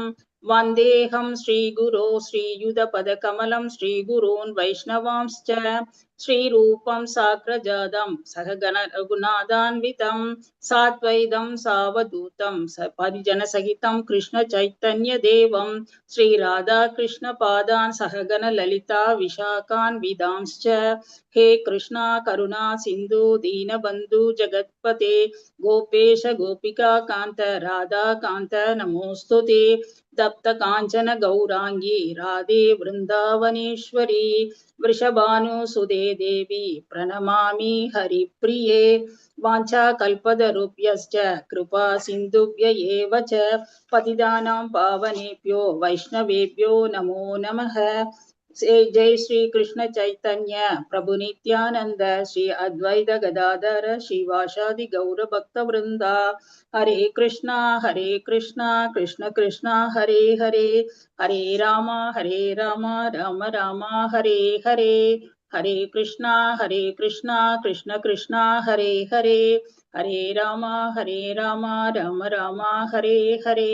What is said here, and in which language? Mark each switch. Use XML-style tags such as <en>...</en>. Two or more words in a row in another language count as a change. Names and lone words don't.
<sa>वन्देऽहं श्रीगुरोः श्रीयुतपदकमलं श्रीगुरून् वैष्णवांश्च श्रीरूपं साग्रजातं सहगण रघुनाथान्वितं साद्वैतं सावधूतं परिजनसहितं कृष्ण चैतन्य देवं श्री राधा कृष्ण पादान् सहगण ललिता विशाखान् वितांश्च. हे कृष्ण करुणा सिन्धो दीनबन्धो जगत्पते गोपेश गोपिका कान्त राधा कान्त नमोऽस्तुते. तप्त काञ्चन गौराङ्गि राधे वृन्दावनेश्वरि वृषभानुसुदे देवी प्रणमामि हरिप्रिये. वाञ्छा कल्पतरुभ्यश्च कृपा सिन्धुभ्य एव च पतितानां पावनेभ्यो वैष्णवेभ्यो नमो नमः. जय श्री कृष्ण चैतन्य प्रभु नित्यानंद श्री अद्वैत गदाधर श्रीवासादि गौर भक्त वृंदा. हरे कृष्णा कृष्ण कृष्णा हरे हरे हरे राम राम राम हरे हरे. हरे कृष्णा कृष्ण कृष्णा हरे हरे हरे राम राम राम हरे हरे.</sa>